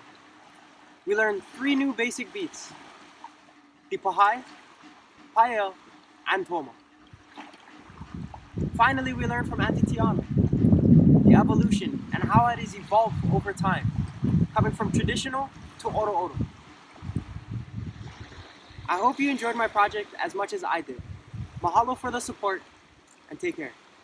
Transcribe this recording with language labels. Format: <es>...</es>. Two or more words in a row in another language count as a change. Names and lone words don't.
<en>We learned 3 new basic beats: the pahai, pael, and toma. Finally, we learned from Auntie Tiana the evolution and how it has evolved over time, coming from traditional to oro oro. I hope you enjoyed my project as much as I did. Mahalo for the support, and take care.</en>